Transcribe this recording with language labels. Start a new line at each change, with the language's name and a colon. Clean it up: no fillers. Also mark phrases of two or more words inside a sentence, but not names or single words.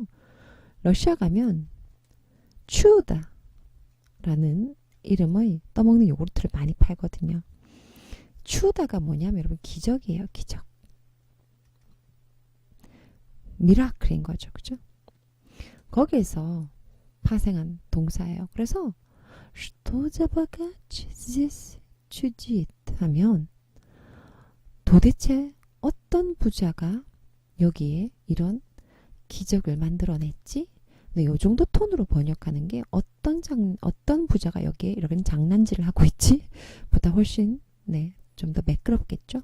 Korean: 러시아 가면 추우다라는 이름의 떠먹는 요구르트를 많이 팔거든요. 추우다가 뭐냐면 여러분 기적이에요. 기적. 미라클인 거죠. 그죠? 거기에서 파생한 동사예요. 그래서
Russian: Что за богач здесь чудит
Korean: 하면 도대체 어떤 부자가 여기에 이런 기적을 만들어냈지? 네, 요 정도 톤으로 번역하는 게 어떤 부자가 여기에 이런 장난질을 하고 있지? 보다 훨씬, 네, 좀 더 매끄럽겠죠?